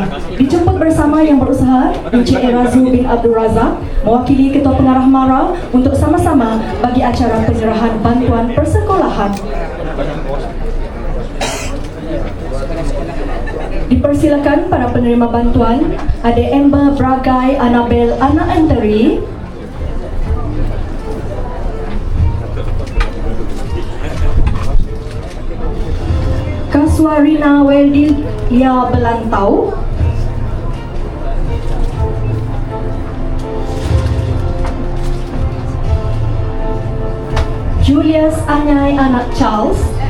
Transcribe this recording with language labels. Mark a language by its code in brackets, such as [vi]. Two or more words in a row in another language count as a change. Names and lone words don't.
[ms] Dijemput bersama Yang Berusaha Encik Erazu bin Abdul Razak, mewakili Ketua Pengarah MARA, untuk sama-sama bagi acara penyerahan bantuan persekolahan. Dipersilakan para penerima bantuan, ada Amber Bragai Annabel Ana Anteri, Kaswarina Weldilia Belantau, Julius Anyai anak Charles,